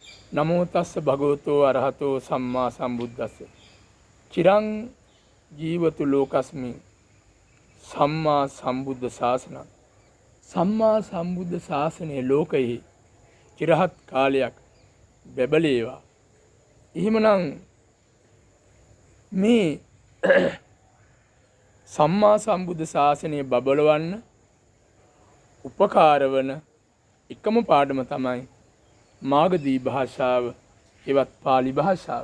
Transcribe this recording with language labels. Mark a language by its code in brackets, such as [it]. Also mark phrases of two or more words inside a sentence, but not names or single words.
[pi] නමෝ තස්ස භගවතෝ අරහතෝ සම්මා සම්බුද්දස්ස. චිරං ජීවතු ලෝකස්මි සම්මා සම්බුද්ධ ශාසනං. [si] සම්මා සම්බුද්ධ ශාසනයේ ලෝකයේ චිරහත් කාලයක් බැබලේවා. එහෙමනම් මේ සම්මා සම්බුද්ධ ශාසනය බබලවන්න උපකාර වන එකම පාඩම තමයි මාගදී භාෂාව, එවත් පාලි භාෂාව.